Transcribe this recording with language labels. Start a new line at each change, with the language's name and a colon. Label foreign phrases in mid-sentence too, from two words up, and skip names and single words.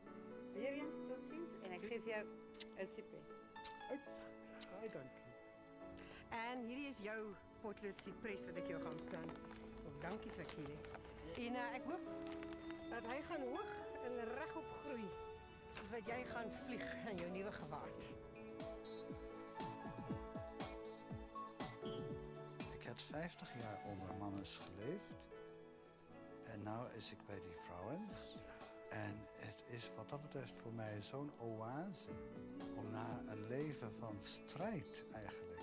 Afrikaans: Weer eens totsiens en ek gee vir jou 'n cypress. Baie dankie. En hierdie is jou potlood cypress wat ek jou gaan plant. Ook dankie vir Kile. En ek hoop dat hy gaan hoog en regop groei, soos wat jy gaan vlieg in jou nuwe gewaad.
Dutch: Ik heb 50 jaar onder mannes geleefd. En nu is ik bij die vrouwen. En het is wat dat betreft voor mij zo'n oase. Om na een leven van strijd eigenlijk.